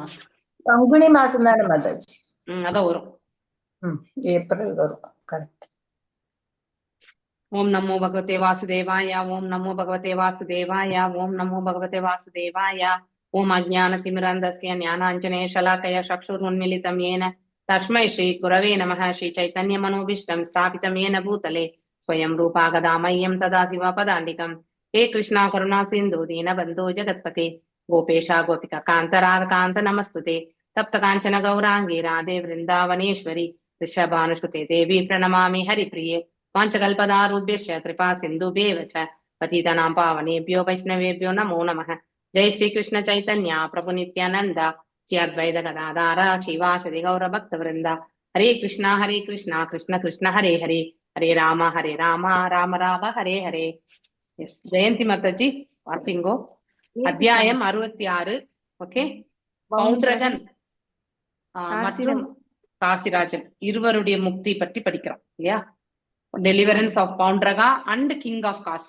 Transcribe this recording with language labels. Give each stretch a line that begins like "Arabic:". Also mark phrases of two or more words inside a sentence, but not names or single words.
Tamil: பங்குனி மாசம் தானே மாதாஜி. அதான் வரும், ஏப்ரல் வரும். கரெக்ட்.
Sanskrit: ॐ नमो भगवते वासुदेवाय. ॐ नमो भगवते वासुदेवाय. ॐ नमो भगवते वासुदेवाय. ॐ अज्ञानतिमिरान्धस्य ज्ञानाञ्जन शलाकया चक्षुरुन्मीलितम् येन तस्मै श्री गुरवे नमः. श्री चैतन्य मनोभीष्टं स्थापितं येन भूतले स्वयं रूपा गदा मह्यं तदा शिवपदाण्डिकम्. हे कृष्णा करुणा सिन्धु दीनबन्धो जगत्पते गोपेशा गोपिका कान्त राधकान्त नमस्तुते. तप्त काञ्चन गौराङ्गी राधे वृन्दावनेश्वरी वृषभानुसुते देवी प्रणमामि हरिप्रिये. वाञ्छकल्पदारुभ्यश्च कृपा सिन्धुभ्येव च पतितानां पावनेभ्यो वैष्णवेभ्यो नमो नमः. जय श्री कृष्ण चैतन्य प्रभु नित्यानंद श्री अद्वैत गदाधार श्रीवासदि गौर भक्त वृंदा. हरे कृष्णा कृष्ण कृष्ण हरे हरे, हरे राम राम राम हरे हरे.
Tamil: ஜெயந்தி மாதாஜி வாசிங்கோ. அத்தியாயம் 66. ஓகே, பவுண்டரகன் மற்றும் காசிராஜன். காசிராஜன் இருவருடைய முக்தி பற்றி படிக்கிறோம் இல்லையா?
English: Deliverance of Paundraka and King of Kashi.